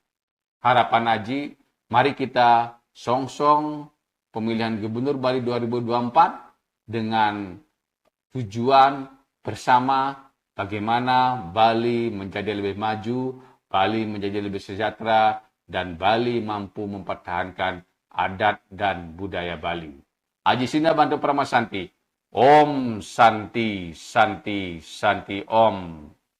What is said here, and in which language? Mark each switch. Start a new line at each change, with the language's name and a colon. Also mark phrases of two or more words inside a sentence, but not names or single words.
Indonesian: Harapan Aji, mari kita song-song pemilihan Gubernur Bali 2024 dengan tujuan bersama bagaimana Bali menjadi lebih maju, Bali menjadi lebih sejahtera, dan Bali mampu mempertahankan adat dan budaya Bali. Aji Sina Bantu Pramasanti.
Sanskrit: Om Santi Santi Santi Om.